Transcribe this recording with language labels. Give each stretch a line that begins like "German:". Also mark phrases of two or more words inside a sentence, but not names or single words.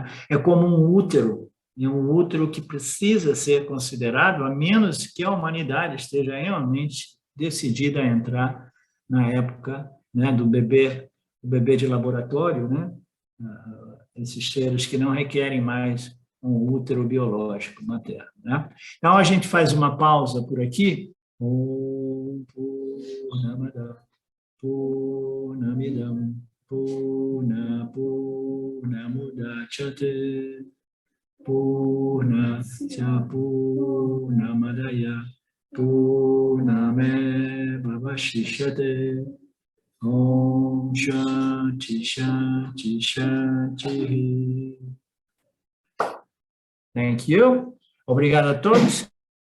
Portuguese: É como um útero, e um útero que precisa ser considerado, a menos que a humanidade esteja realmente decidida a entrar na época, né, do bebê, o bebê de laboratório, né? Esses seres que não requerem mais um útero biológico materno, né? Então, a gente faz uma pausa por aqui.
Sanskrit: ॐ पूर्णमदः पूर्णमिदं पूर्णमुदच्यते पूर्णस्य पूर्णमादाय पूर्णमेवावशिष्यते ॐ शान्तिः शान्तिः शान्तिः.
English: Thank you.
Portuguese: Obrigado a todos.